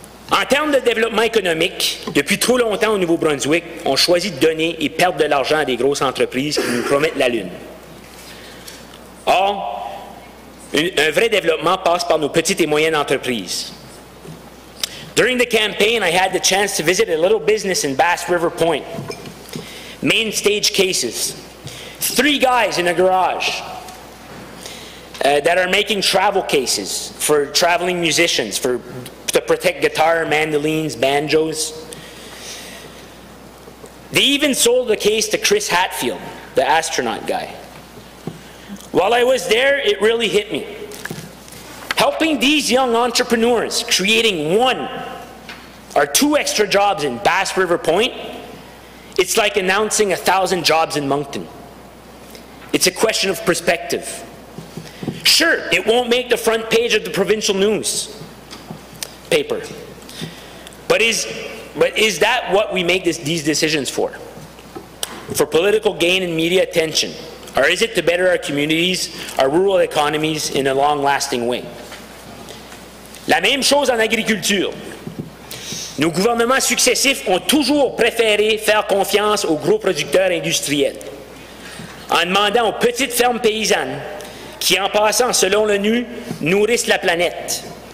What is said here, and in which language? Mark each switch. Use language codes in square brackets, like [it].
[fr] En termes de développement économique, depuis trop longtemps au Nouveau-Brunswick, on choisit de donner et perdre de l'argent à des grosses entreprises qui nous promettent la lune. Or, un vrai développement passe par nos petites et moyennes entreprises. [en] During the campaign, I had the chance to visit a little business in Bass River Point. Main Stage Cases. 3 guys in a garage that are making travel cases for traveling musicians to protect guitar, mandolins, banjos. They even sold the case to Chris Hadfield, the astronaut guy. While I was there, it really hit me. Helping these young entrepreneurs, creating 1 or 2 extra jobs in Bass River Point, it's like announcing 1,000 jobs in Moncton. It's a question of perspective. Sure, it won't make the front page of the provincial news paper. But is that what we make these decisions for? For political gain and media attention? Or is it to better our communities, our rural economies in a long-lasting way? [fr] La même chose en agriculture. Nos gouvernements successifs ont toujours préféré faire confiance aux gros producteurs industriels, en demandant aux petites fermes paysannes qui, en passant, selon l'ONU, nourrissent la planète.